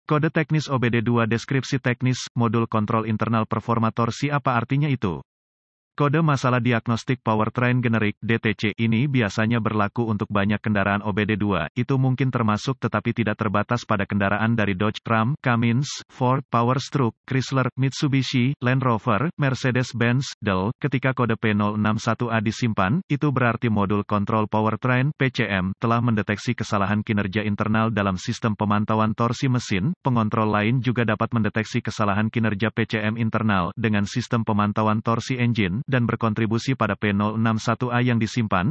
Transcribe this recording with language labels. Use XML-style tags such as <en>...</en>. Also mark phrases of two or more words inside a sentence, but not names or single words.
<id>Kode teknis OBD2 deskripsi teknis, modul kontrol internal performa torsi apa artinya itu? Kode masalah diagnostik powertrain generik (DTC) ini biasanya berlaku untuk banyak kendaraan OBD2, itu mungkin termasuk tetapi tidak terbatas pada kendaraan dari Dodge, Ram, Cummins, Ford, Powerstroke, Chrysler, Mitsubishi, Land Rover, Mercedes-Benz, Dell. Ketika kode P061A disimpan, itu berarti modul kontrol powertrain (PCM) telah mendeteksi kesalahan kinerja internal dalam sistem pemantauan torsi mesin. Pengontrol lain juga dapat mendeteksi kesalahan kinerja PCM internal dengan sistem pemantauan torsi engine dan berkontribusi pada P061A yang disimpan.</id>